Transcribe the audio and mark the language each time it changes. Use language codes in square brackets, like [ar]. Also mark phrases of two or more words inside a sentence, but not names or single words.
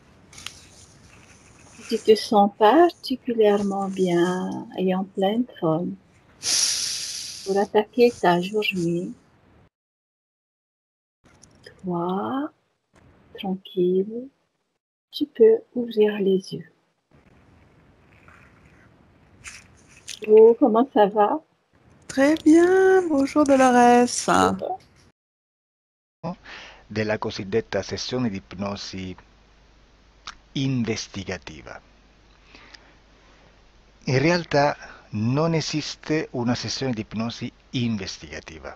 [fr] Tu te sens particulièrement bien et en pleine forme pour attaquer ta journée. Toi, tranquille, tu peux ouvrir les yeux. Oh, comment ça va? Très bien, bonjour Dolores. [it] Della cosiddetta sessione di ipnosi investigativa. In realtà non esiste una sessione di ipnosi investigativa.